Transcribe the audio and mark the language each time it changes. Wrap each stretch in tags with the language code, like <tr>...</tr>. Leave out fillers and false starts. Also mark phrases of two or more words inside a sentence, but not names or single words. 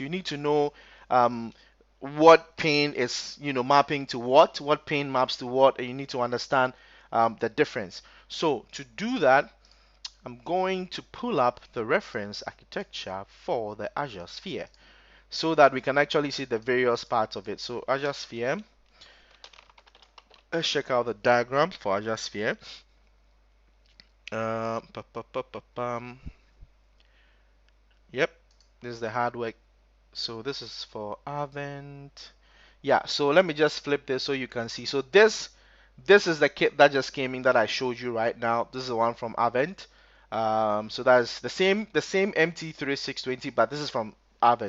<en>You need to know what pane is, mapping to what pane maps to what, and you need to understand the difference. So to do that, I'm going to pull up the reference architecture for the Azure Sphere so that we can actually see the various parts of it. So Azure Sphere, let's check out the diagram for Azure Sphere. Uh, pa, pa, pa, pa, pam. Yep, this is the hardware. So this is for Avant. Yeah, so let me just flip this so you can see. So this is the kit that just came in that I showed you right now. This is the one from Avant. So that's the same MT3620, but this is from Avant.</en>